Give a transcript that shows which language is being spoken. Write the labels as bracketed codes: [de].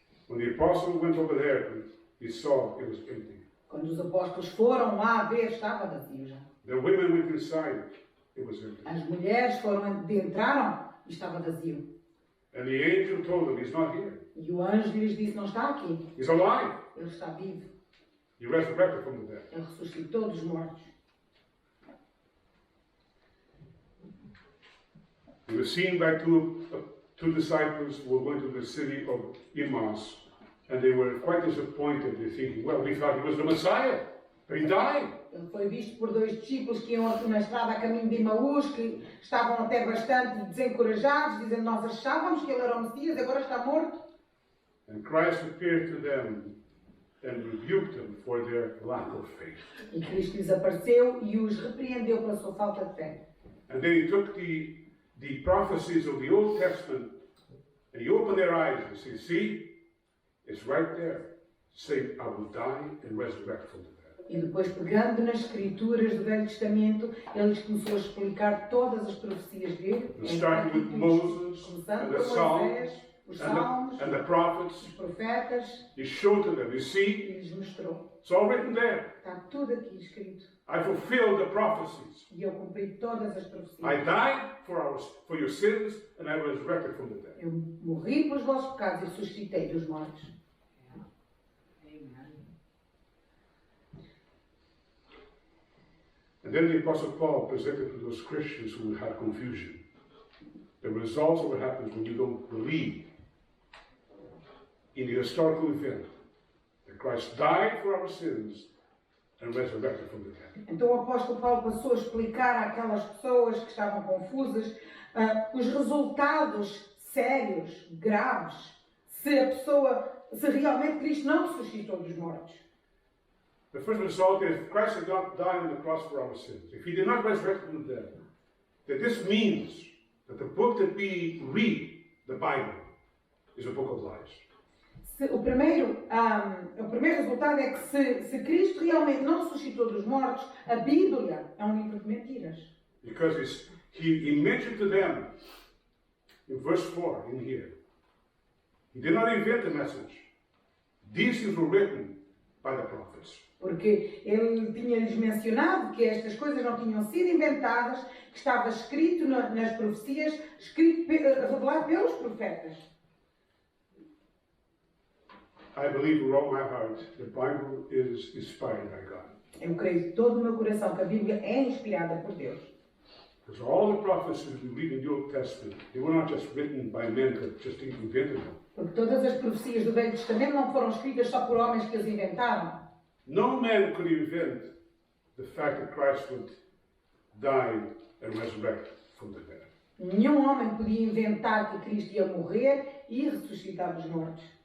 [en] When the apostle went over there, he saw it was empty. [pt] Quando os apóstolos foram lá ver, estava vazio já. [en] The women went inside, it was empty. [pt] As mulheres entraram e estava vazio. [en] And the angel told them, he's not here. [pt] E o anjo lhes disse, não está aqui. [en] He's alive. [pt] Ele está vivo. [en] He resurrected from the dead. [pt] Ele ressuscitou dos mortos. [en] He was seen by two disciples who were going to the city of Emmaus, and they were quite disappointed. They thinking, well, we thought he was the Messiah, but he died. [pt] Ele foi visto por 2 discípulos que iam na estrada a caminho de Emaús, que estavam até bastante desencorajados, dizendo, nós achávamos que ele era o Messias, agora está morto. [en] And Christ appeared to them and rebuked them for their lack of faith. [pt] E Cristo lhes apareceu e os repreendeu pela sua falta de fé. [en] And then he took the prophecies of the Old Testament and he opened their eyes and said, see, it's right there. Saying, I will die and resurrect from the dead. [pt] E depois, pegando nas escrituras do Velho Testamento, ele lhes começou a explicar todas as profecias dele. [en] Starting with Moses [pt] Começando [en] and the [pt] por [en] Psalms [pt] Moisés, os Salmos, [en] and the prophets. [pt] os profetas, [en] He showed to them, you [pt] e [en] see, [pt] lhes mostrou. [en] it's all written there. [pt] Está tudo aqui escrito. [en] I fulfilled the prophecies. [pt] E eu cumpri todas as profecias. [en] I died for your sins and I resurrected from the dead. [pt] Eu morri pelos vossos pecados e ressuscitei dos mortos. [en] And then the Apostle Paul presented to those Christians who had confusion the results of what happens when you don't believe in the historical event that Christ died for our sins and resurrected from the dead. [pt] Então o apóstolo Paulo passou a explicar àquelas pessoas que estavam confusas os resultados sérios, graves, se realmente Cristo não ressuscitou dos mortos. [en] The first result is Christ did not die on the cross for our sins. If he did not resurrect from the dead, then this means that the book that we read, the Bible, is a book of lies. [pt] O primeiro resultado é que se Cristo realmente não ressuscitou dos mortos, a Bíblia é um livro de mentiras. [en] Because he mentioned to them in verse 4 in here, he did not invent the message. These things were written by the prophets. [pt] Porque ele tinha-lhes mencionado que estas coisas não tinham sido inventadas, que estava escrito nas profecias, revelado pelos profetas. [en] I believe with all my heart the Bible is inspired by God. [pt] Eu creio de todo o meu coração que a Bíblia é inspirada por Deus. [en] Because all the prophecies we read in the Old Testament, they were not just written by men that just invented them. [pt] Porque todas as profecias do Velho Testamento não foram escritas só por homens que as inventaram. [en] No man could invent the fact that Christ would die and resurrect from the dead. [pt] Nenhum homem podia inventar que Cristo ia morrer e ressuscitar dos mortos.